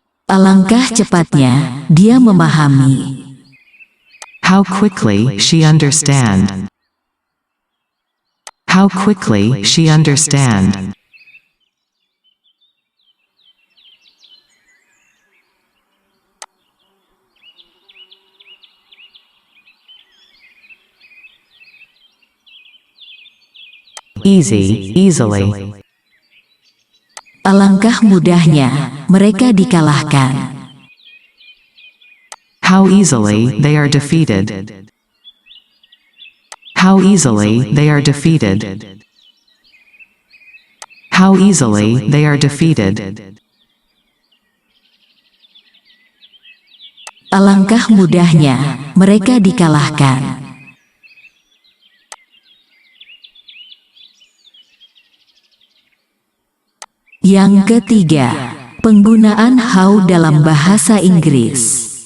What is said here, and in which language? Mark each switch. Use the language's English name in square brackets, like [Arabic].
[Indonesian] Alangkah cepatnya dia memahami. [English] How quickly she understand. How quickly she understand. Easy, easily. [Indonesian] Alangkah mudahnya mereka dikalahkan. [English] How easily they are defeated. How easily they are defeated. How easily they are defeated. [Indonesian] Alangkah mudahnya mereka dikalahkan. Yang ketiga, penggunaan how dalam bahasa Inggris.